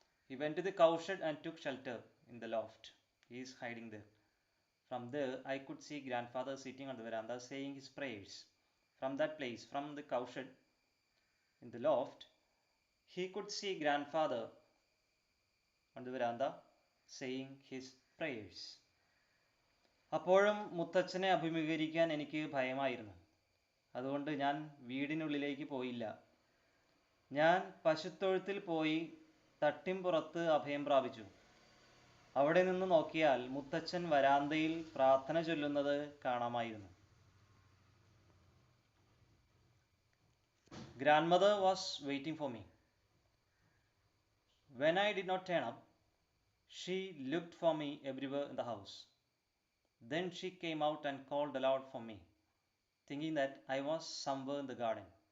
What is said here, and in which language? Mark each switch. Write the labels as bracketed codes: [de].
[en] He went to the cowshed and took shelter in the loft. He is hiding there. From there, I could see grandfather sitting on the veranda saying his prayers. From that place, from the cowshed in the loft, he could see grandfather on the veranda saying his prayers. [ml] അപ്പോഴും മുത്തച്ഛനെ അഭിമുഖീകരിക്കാൻ എനിക്ക് ഭയമായിരുന്നു. അതുകൊണ്ട് ഞാൻ വീടിനുള്ളിലേക്ക് പോയില്ല. ഞാൻ പശുത്തൊഴുത്തിൽ പോയി തട്ടിൻപുറത്ത് അഭയം പ്രാപിച്ചു. അവിടെ നിന്ന് നോക്കിയാൽ മുത്തച്ഛൻ വരാന്തയിൽ പ്രാർത്ഥന ചൊല്ലുന്നത് കാണാമായിരുന്നു. [en] Grandmother was waiting for me. When I did not turn up, she looked for me everywhere in the house. Then she came out and called aloud for me, thinking that I was somewhere in the garden.